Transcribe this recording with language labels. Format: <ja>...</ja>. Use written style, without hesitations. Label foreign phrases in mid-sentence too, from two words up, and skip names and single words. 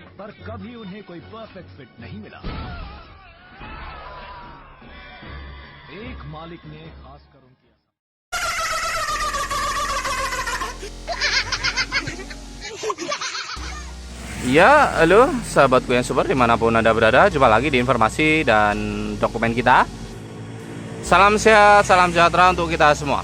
<hi>पर कभी उन्हें कोई परफेक्ट फिट नहीं मिला। एक मालिक ने खासकर उनकी</hi> <id>Ya, halo sahabatku yang super dimanapun Anda berada. Jumpa lagi di informasi dan dokumen kita. Salam sehat, salam sejahtera untuk kita semua.</id>